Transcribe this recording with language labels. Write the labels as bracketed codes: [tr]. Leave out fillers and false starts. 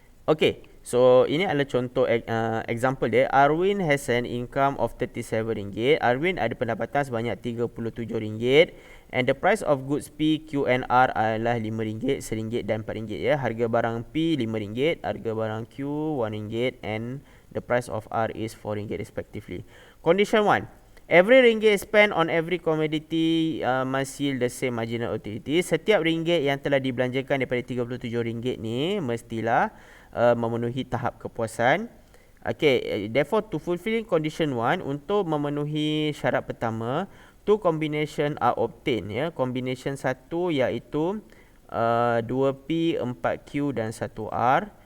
[ms] Okay, so ini adalah contoh example dia. [en] Arwin has an income of 37 ringgit. [ms] Arwin ada pendapatan sebanyak 37 ringgit. [en] And the price of goods P, Q and R [ms] adalah RM5, RM1 dan RM4 Harga barang P RM5, harga barang Q RM1 [en] and the price of R is RM4 respectively. Condition 1. Every ringgit spent on every commodity must yield the same marginal utility. [ms] Setiap ringgit yang telah dibelanjakan daripada RM37 ni mestilah memenuhi tahap kepuasan. [en] Okay, therefore to fulfill condition 1, [ms] untuk memenuhi syarat pertama, [en] two combination are obtained. [ms] Combination 1 iaitu 2P, 4Q dan 1R.